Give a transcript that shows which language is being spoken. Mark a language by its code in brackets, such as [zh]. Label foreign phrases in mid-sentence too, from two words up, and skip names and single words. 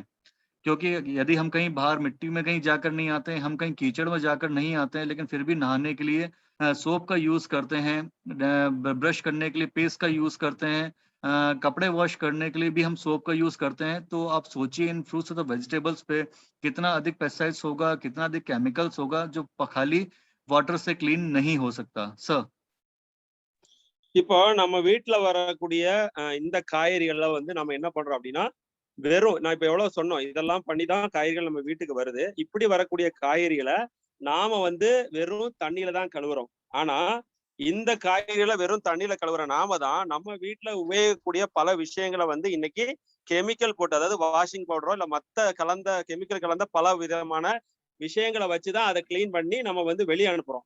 [hi] क्योंकि यदि हम कहीं बाहर मिट्टी में कहीं जाकर नहीं आते हैं, हम कहीं कीचड़ में जाकर नहीं आते हैं, लेकिन फिर भी नहाने के लिए सोप का यूज करते हैं, ब्रश करने के लिए पेस्ट का यूज करते हैं, कपड़े वॉश करने के लिए भी हम सोप का यूज करते हैं। तो आप सोचिए इन फ्रूट्स और वेजिटेबल्स पे कितना अधिक पेस्टिसाइड्स होगा, कितना अधिक केमिकल्स होगा, जो खाली वाटर से क्लीन नहीं हो सकता। सर [ta] இப்போ நம்ம வீட்டுல வரக்கூடிய இந்த காய்கறிகள்ல வந்து நம்ம என்ன பண்றோம் அப்படின்னா, வெறும் நான் இப்ப எவ்வளவு சொன்னோம், இதெல்லாம் பண்ணிதான் காய்கறிகள் நம்ம வீட்டுக்கு வருது. இப்படி வரக்கூடிய காய்கறிகளை நாம வந்து வெறும் தண்ணியில தான் கழுவுறோம். ஆனா இந்த காய்கறிகளை வெறும் தண்ணியில கழுவுற நாம தான் நம்ம வீட்டுல உபயோகிக்கக்கூடிய பல விஷயங்களை வந்து இன்னைக்கு கெமிக்கல் போட்டு, அதாவது [en] washing powder [ta] இல்ல மத்த கெமிக்கல் கலந்த பல விதமான விஷயங்களை வச்சுதான் அதை கிளீன் பண்ணி நம்ம வந்து வெளியே அனுப்புறோம்.